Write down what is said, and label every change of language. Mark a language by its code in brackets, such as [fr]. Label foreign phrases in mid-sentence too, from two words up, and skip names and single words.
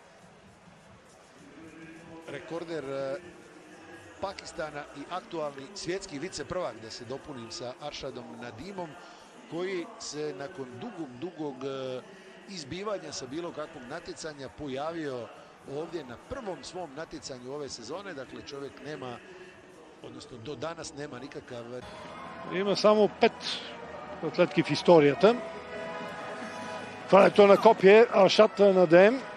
[hr] Rekorder Pakistana i aktualni svjetski viceprvak, da se dopunim sa Arshadom Nadimom, koji se nakon dugog izbivanja sa bilo kakvog natjecanja pojavio ovdje na prvom svom natjecanju ove sezone. Dakle, čovjek nema, odnosno do danas nema nikakav... [bg] Има само 5 атлетки в историята. Хването на копие Аршад Надим.